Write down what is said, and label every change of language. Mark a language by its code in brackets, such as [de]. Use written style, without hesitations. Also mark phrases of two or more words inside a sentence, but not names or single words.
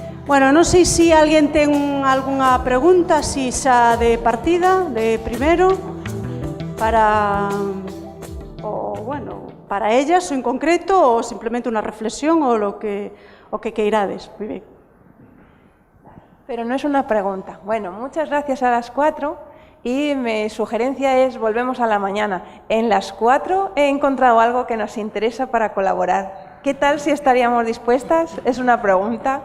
[gl] Bueno, non sei se alguén ten algunha pregunta, si xa de partida, de primeiro, para ellas ou en concreto, ou simplemente unha reflexión ou o que queirades. [es] Muy bien. Pero no es una pregunta. Bueno, muchas gracias a las 4 y mi sugerencia es volvemos a la mañana. En las 4 he encontrado algo que nos interesa para colaborar. ¿Qué tal si estaríamos dispuestas? Es una pregunta.